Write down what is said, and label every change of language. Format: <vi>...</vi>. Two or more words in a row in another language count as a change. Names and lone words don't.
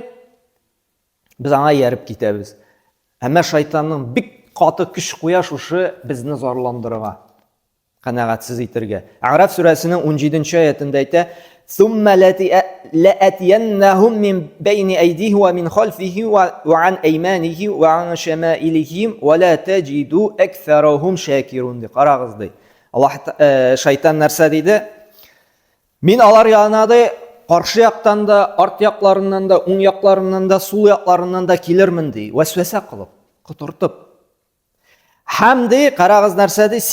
<tt>Без аңа ярып китәбез. Әмма шайтанның бик каты көч куя шушы безне зарландырырга, канәгатьсез итәргә. А'раф сүрәсенең 17-нче аятында әйтә:</tt> <ar>"ثم لآتينهم من بين أيديه ومن خلفه وعن أيمانه وعن شمائلهم ولا تجد أكثرهم شاكرين."</ar> <tt>Ди. Карагыз ди. Аллаһ шайтан нәрсә диде? Мин алар янына да каршы яктан да, арт якларыннан да, уң якларыннан да, сул якларыннан да килермен ди. Вәсвәсә кылып, кытыртып. Һәм ди, карагыз нәрсә ди?</tt>